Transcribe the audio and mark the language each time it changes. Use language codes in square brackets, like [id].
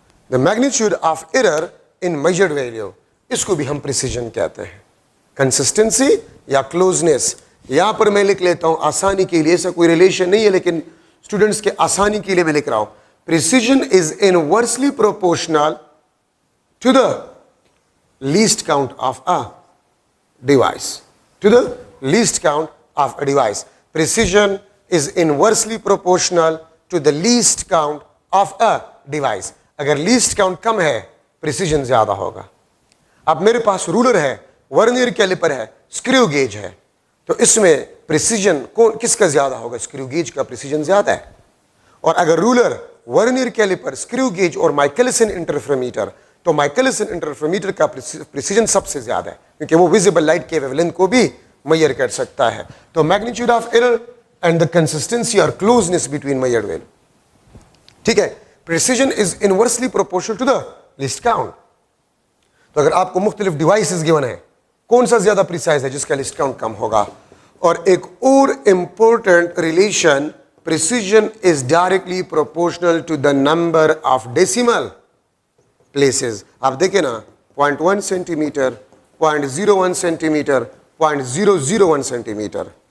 [en] The magnitude of error in measured value. [ur] اس کو بھی ہم precision کہتے ہیں. کنسسٹنسی یا کلوزنس. یہاں پر میں لکھ لیتا ہوں آسانی کے لیے، ایسا کوئی ریلیشن نہیں ہے لیکن اسٹوڈنٹس کے آسانی کے لیے میں لکھ رہا ہوں. [en] Precision is inversely proportional to the least count of a device. To the least count of a device. Precision is inversely proportional to the least count of a device. [ur] اگر لیسٹ کاؤنٹ کم ہے precision زیادہ ہوگا. اب میرے پاس roller ہے، ورنیئر کیلیپر ہے، اسکریو gauge ہے، تو اس میں پریسیجن کس کا زیادہ ہوگا؟ اسکریو گیج کا پریسیجن زیادہ ہے. اور اگر رولر، ورنیئر کیلیپر، اسکریو گیج اور مائکلسن انٹرفیرومیٹر، تو مائکلسن انٹرفیرومیٹر کا پریسیجن سب سے زیادہ ہے کیونکہ وہ ویزیبل لائٹ کے ویو لینتھ کو بھی میئر کر سکتا ہے. [en] تو magnitude of error and the consistency اور closeness between measured value. ٹھیک ہے، precision is inversely proportional to the least count. [ur] تو اگر آپ کو مختلف ڈیوائسز گیون ہیں، کون سا زیادہ پریسائز ہے؟ جس کا لسٹ کاؤنٹ کم ہوگا. [en] اور ایک اور important relation, precision is directly proportional to the number of decimal places. [ur] آپ دیکھیں نا، 0.1 centi metre, 0.01 centi metre, 0.001 centi metre.